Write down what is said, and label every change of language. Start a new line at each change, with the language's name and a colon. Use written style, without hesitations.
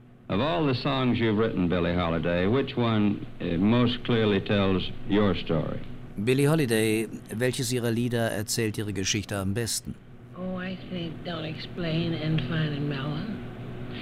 English: Of all the songs you've written, Billie Holiday, which one most clearly tells your story?
German: Billie Holiday, welches ihrer Lieder erzählt ihre Geschichte am besten?
English: Oh, I think Don't Explain and Fine and Mellow.